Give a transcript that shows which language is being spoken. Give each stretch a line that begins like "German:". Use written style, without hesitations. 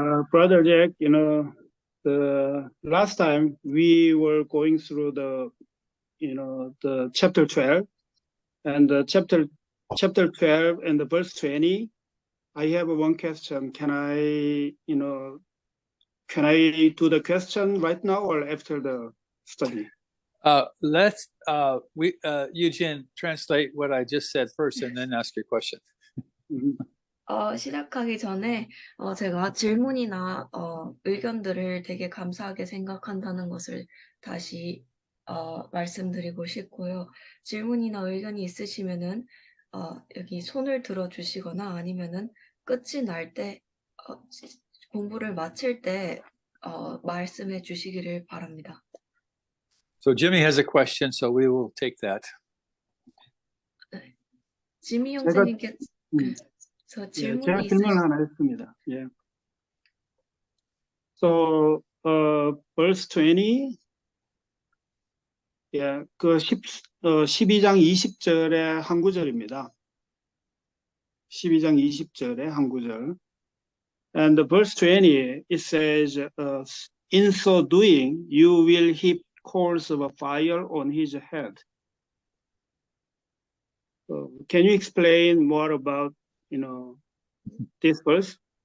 English: Brother Jack, the last time we were going through the chapter 12 and the chapter 12 and the verse 20. I have one question. Can I do the question right now or after the study? Let's Eugene, translate what I just said first and then ask your question.
Korean: 시작하기 전에 제가 질문이나 의견들을 되게 감사하게 생각한다는 것을 다시 말씀드리고 싶고요. 질문이나 의견이 있으시면은 여기 손을 들어 주시거나 아니면은 끝이 날 때 공부를 마칠 때 말씀해 주시기를 바랍니다.
English: So Jimmy has a question, so we will take that.
Korean: 네. 지미 형제님께서 질문이 제가 질문을 하나 했습니다. 예.
English: So verse 20,
Korean: 예, 그 12장 20절의 한 구절입니다. 12장 20절의 한 구절.
English: And the verse 20, it says, in so doing, you will heap coals of fire on his head. Can you explain more about, this verse?